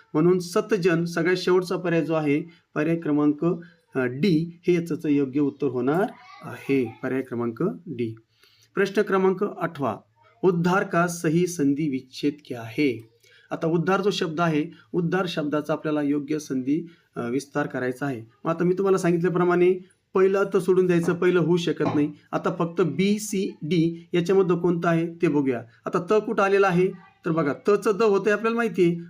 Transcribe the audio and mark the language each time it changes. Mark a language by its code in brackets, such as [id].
[mr] म्हणून सतजन सगळ्यात शेवटचा पर्याय जो आहे पर्याय क्रमांक डी हे याचं योग्य उत्तर होणार आहे. पर्याय क्रमांक डी. [hi] प्रश्न क्रमांक 8, उद्धार का सही संधि विच्छेद क्या है. [mr] आता उद्धार जो शब्द आहे, उद्धार शब्दाचा आपल्याला योग्य संधी विस्तार करायचा आहे. मग आता मी तुम्हाला सांगितल्याप्रमाणे पहिलं तर सोडून द्यायचं, पहिलं होऊ शकत नाही. आता फक्त बी सी डी याच्यामध्ये कोणतं आहे ते बघूया. आता त कुठं आलेला आहे, तर बघा तचं द होतं आपल्याला माहिती आहे.